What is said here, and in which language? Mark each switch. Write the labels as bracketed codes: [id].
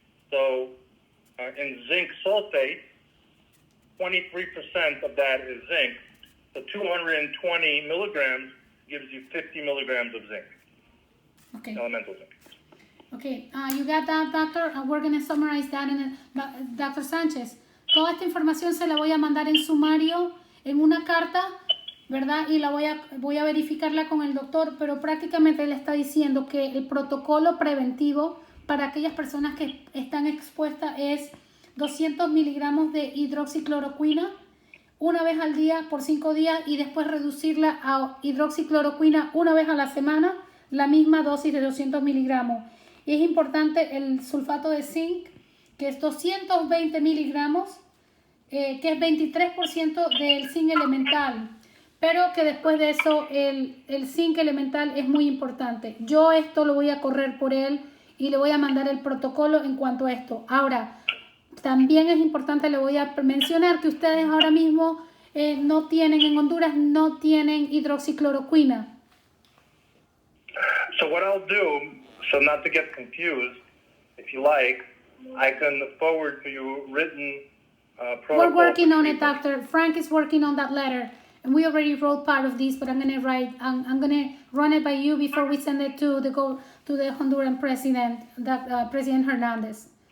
[en] So in zinc sulfate, 23% of that is zinc. So 220 milligrams gives you 50 milligrams of zinc, Okay. elemental zinc. Okay, you got that, doctor? We're going to summarize that. Dr. [es] Sánchez, toda esta información se la voy a mandar en sumario, en una carta, ¿verdad? Y la voy a verificarla con el doctor, pero prácticamente le está diciendo que el protocolo preventivo para aquellas personas que están expuestas es 200 miligramos de hidroxicloroquina una vez al día por 5 días y después reducirla a hidroxicloroquina una vez a la semana, la misma dosis de 200 miligramos. Y es importante el sulfato de zinc, que es 220 miligramos, que es 23% del zinc elemental, pero que después de eso el zinc elemental es muy importante. Yo esto lo voy a correr por él y le voy a mandar el protocolo en cuanto a esto. Ahora, también es importante, le voy a mencionar que ustedes ahora mismo no tienen, en Honduras no tienen hidroxicloroquina. [en] So what I'll do, so not to get confused, if you like, I can forward to you written protocol. We're working on it, doctor. Frank is working on that letter. And we already wrote part of this, but I'm gonna run it by you before we send it to the Honduran president, President Hernandez.